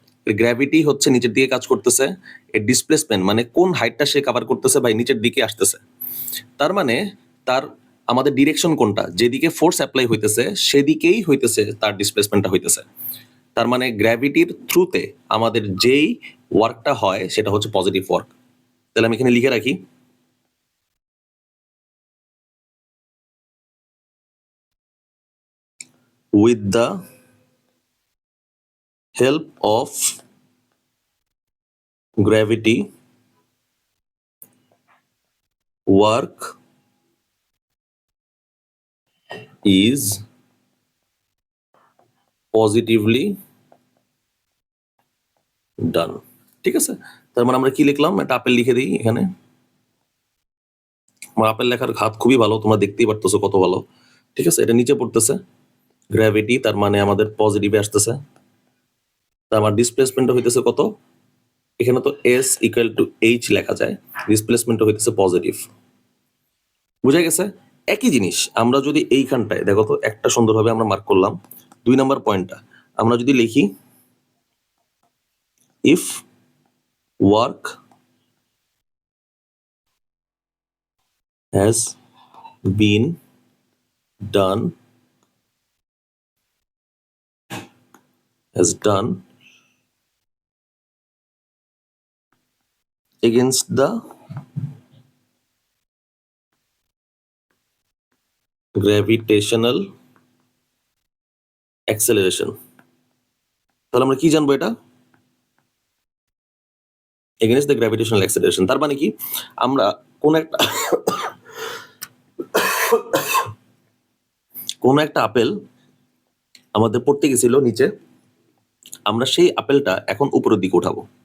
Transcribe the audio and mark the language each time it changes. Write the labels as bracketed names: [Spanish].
[Bangla] এর গ্র্যাভিটি হচ্ছে নিচের দিকে কাজ করতেছে, এর ডিসপ্লেসমেন্ট মানে কোন হাইটটা সে কভার করতেছে ভাই? নিচের দিকে আসতেছে, তার মানে তার আমাদের ডিরেকশন কোনটা? যেদিকে ফোর্স অ্যাপ্লাই হইতেছে সেদিকেই হইতেছে তার ডিসপ্লেসমেন্টটা হইতেছে, তার মানে গ্র্যাভিটির থ্রুতে আমাদের যেই ওয়ার্কটা হয় সেটা হচ্ছে পজিটিভ ওয়ার্ক। তাহলে আমি এখানে লিখে রাখি, [English] with the help of gravity work is positively done। [Bangla] ঠিক আছে, তার মানে আমরা কি লিখলাম? একটা আপেল লিখে দিই এখানে, আমার আপেল লেখার হাত খুবই ভালো, তোমরা দেখতেই পারতেছো কত ভালো। ঠিক আছে, এটা নিচে পড়তেছে গ্র্যাভিটি, তার মানে আমাদের পজিটিভে আসতেছে, তার আমার ডিসপ্লেসমেন্ট হইতেছে কত? এখানে তো এস ইকুয়াল টু এইচ লেখা যায়, ডিসপ্লেসমেন্ট হইতেছে পজিটিভ। বুঝা গেছে? একই জিনিস আমরা যদি এইখানটায় দেখো তো, একটা সুন্দরভাবে আমরা মার্ক করলাম 2 নাম্বার পয়েন্টটা, আমরা যদি লিখি [English] If work has been done against the gravitational acceleration. [Bangla] তাহলে আমরা কি জানবো এটা? [English] Against the gravitational acceleration. [Bangla] তার মানে কি, আমরা কোন একটা আপেল আমাদের পড়তে গেছিল নিচে, আমরা সেই আপেলটা এখন উপরের দিকে উঠাবো।